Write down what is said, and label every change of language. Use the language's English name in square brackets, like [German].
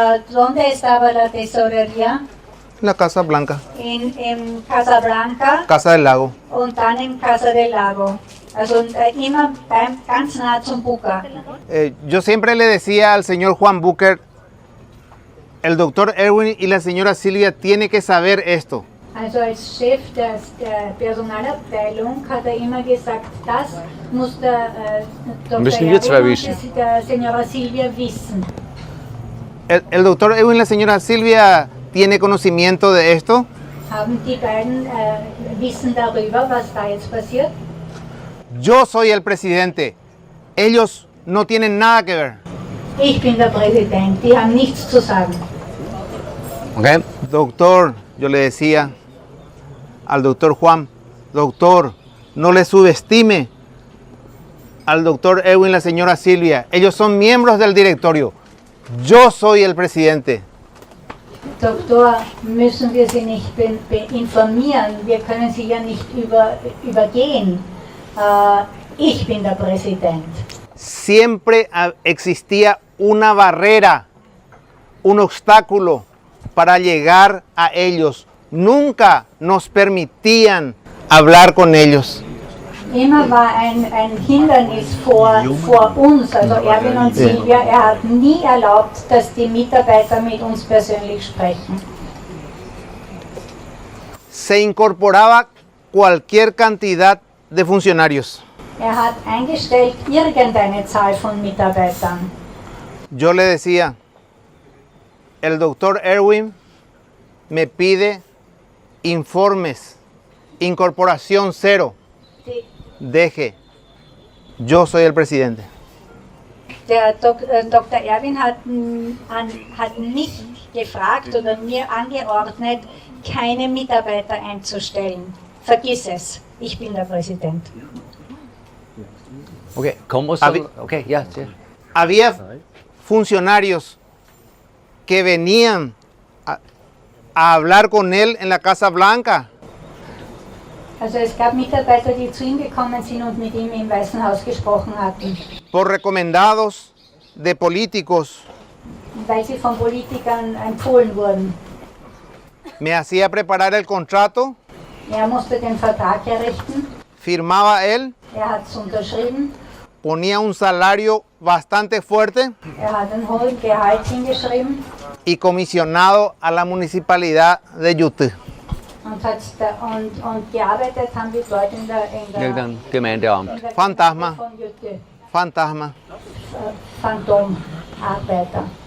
[Spanish] ¿Dónde estaba la tesorería? La Casa Blanca. [German] In Casablanca [Spanish] Casa del Lago. [German] und dann in Casa del Lago. Also immer ganz nah zum Buca. [Spanish] Yo siempre le decía al señor Juan Búquer, el doctor Erwin y la señora Silvia tienen que saber esto. [German] Also als Chef der Personalabteilung hat immer gesagt, das muss der Dr. Müssen wir zwei Erwin wissen. und der Señora Silvia wissen. [Spanish] El doctor Erwin y la señora Silvia tiene conocimiento de esto. [German] Haben die beiden Wissen darüber, was da jetzt passiert? [Spanish] Yo soy el presidente. Ellos no tienen nada que ver. [German] Ich bin der Präsident, die haben nichts zu sagen. Okay. [Spanish] Doctor, yo le decía al doctor Juan, doctor, no le subestime al doctor Erwin, la señora Silvia. Ellos son miembros del directorio. Yo soy el presidente. [German] Doktor, müssen wir Sie nicht informieren, wir können Sie ja nicht übergehen. Ich bin der Präsident. [Spanish] Siempre existía una barrera, un obstáculo para llegar a ellos. Nunca nos permitían hablar con ellos. [German] Immer war ein Hindernis vor uns, also Erwin und Silvia. Hat nie erlaubt, dass die Mitarbeiter mit uns persönlich sprechen. [Spanish] Se incorporaba cualquier cantidad de funcionarios. [German] Hat eingestellt irgendeine Zahl von Mitarbeitern. [Spanish] Yo le decía, el doctor Erwin me pide informes, incorporación cero. Deje, yo soy el presidente. [German] Der Dr. Erwin hat mich gefragt oder mir angeordnet, keine Mitarbeiter einzustellen. Vergiss es, ich bin der Präsident. [Spanish] Okay, ¿cómo okay, ya, sí. Había funcionarios que venían a hablar con él en la Casa Blanca. [German] Also es gab Mitarbeiter, die zu ihm gekommen sind und mit ihm im Weißen Haus gesprochen hatten. [Spanish] Por recomendados de políticos. [German] Weil sie von Politikern empfohlen wurden. [Spanish] Me hacía preparar el contrato. [German] Musste den Vertrag errichten. [Spanish] Firmaba él. [German] Hat es unterschrieben. [Spanish] Ponía un salario bastante fuerte. [German] Hat einen hohen Gehalt hingeschrieben. [Spanish] Y comisionado a la municipalidad de Yute. [German] Und gearbeitet haben die Leute in der Gemeindeamt. [Spanish] Fantasma. Fantasma. [German] Phantomarbeiter.